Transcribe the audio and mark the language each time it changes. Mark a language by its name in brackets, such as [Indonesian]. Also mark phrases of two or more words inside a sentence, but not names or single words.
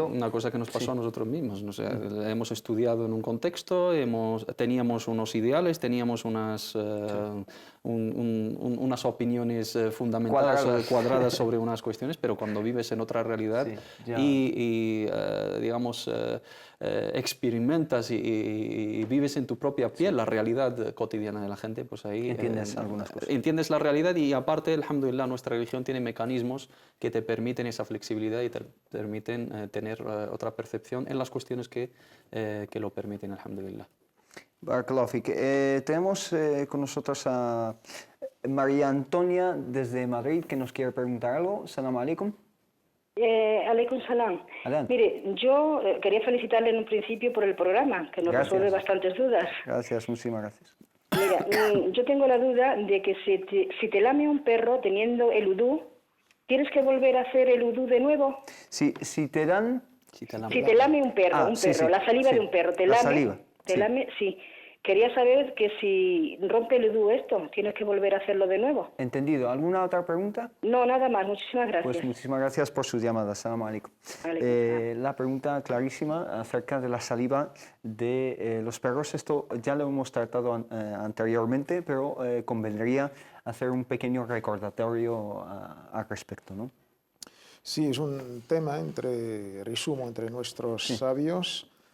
[Spanish] Una cosa que nos pasó a nosotros mismos. O sea, hemos estudiado en un contexto, teníamos unos ideales, teníamos unas unas opiniones cuadradas sobre unas cuestiones, pero cuando vives en otra realidad digamos, experimentas y vives en tu propia piel la realidad cotidiana de la gente, pues ahí entiendes algunas cosas. Entiendes la realidad, y aparte, alhamdulillah, nuestra religión tiene mecanismos que te permiten esa flexibilidad y te permiten tener otra percepción en las cuestiones que lo permiten, alhamdulillah. [Arabic] بارك الله فيك. [Spanish] Tenemos con nosotros a María Antonia desde Madrid, que nos quiere preguntar algo. [Arabic] سلام عليكم. عليكم السلام. [Spanish] Adelante. Mire, yo quería felicitarle en un principio por el programa, que nos resuelve bastantes dudas. Gracias, muchísimas gracias. Mira, yo tengo la duda de que si te lame un perro teniendo el udú, ¿tienes que volver a hacer el udú de nuevo? Si te dan... Si te lame un perro, la saliva de un perro, te lame, sí. Quería saber que si rompe el udú esto, ¿tienes que volver a hacerlo de nuevo? Entendido. ¿Alguna otra pregunta? No, nada más. Muchísimas gracias. Pues muchísimas gracias por sus llamadas. [Arabic] سلام عليكم. [Spanish] La pregunta clarísima acerca de la saliva de los perros. Esto ya lo hemos tratado anteriormente, pero convendría hacer un pequeño recordatorio al respecto, ¿no? Sí, es un tema resumo entre nuestros sabios.